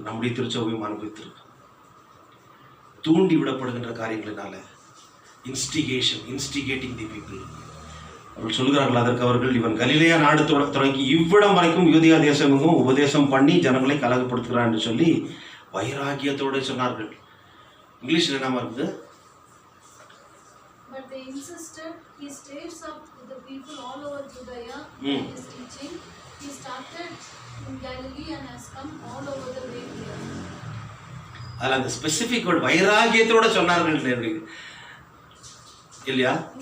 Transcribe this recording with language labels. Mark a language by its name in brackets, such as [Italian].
[Tamil] நம்முடைய திருச்சபையும் அனுபவித்திருக்கு. தூண்டி விடப்படுகின்ற காரியங்களினால [English] Instigating the people. [Tamil] அவர்கள் சொல்கிறார்கள், அதற்கு அவர்கள், இவன் கலிலேயா நாடு தொடங்கி இவ்விடம் வரைக்கும் யூதேயா தேசமெங்கும் உபதேசம் பண்ணி ஜனங்களை கலகப்படுத்துகிறான் என்று சொல்லி வைராகியத்தோடு சொன்னார்கள். இங்கிலீஷ்ல என்ன இருக்குது? [English] But they insisted, he stays up with the people all over Judea in his teaching. He started in Galilee and has come all over the way here. [Tamil] அதில் அந்த ஸ்பெசிஃபிக் வேர்ட் வைராகியத்தோட சொன்னார்கள் இல்லையா?